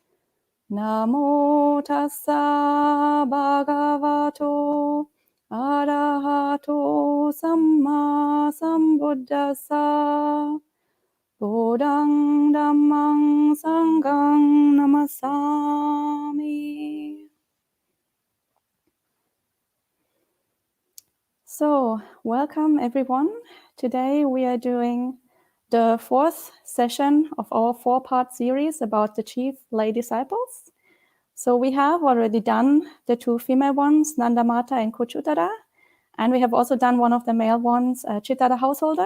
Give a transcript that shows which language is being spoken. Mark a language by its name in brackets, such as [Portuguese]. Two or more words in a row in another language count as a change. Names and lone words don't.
[Pali] Namo Tassa Bhagavato Arahato Samma Sambuddhassa. Bodhang Dhammang Sanghang Namasami. [English] So, welcome everyone. Today we are doing the fourth session of our four-part series about the chief lay disciples. So we have already done the two female ones, Nandamata and Kuchuttara, and we have also done one of the male ones, Chitta the householder.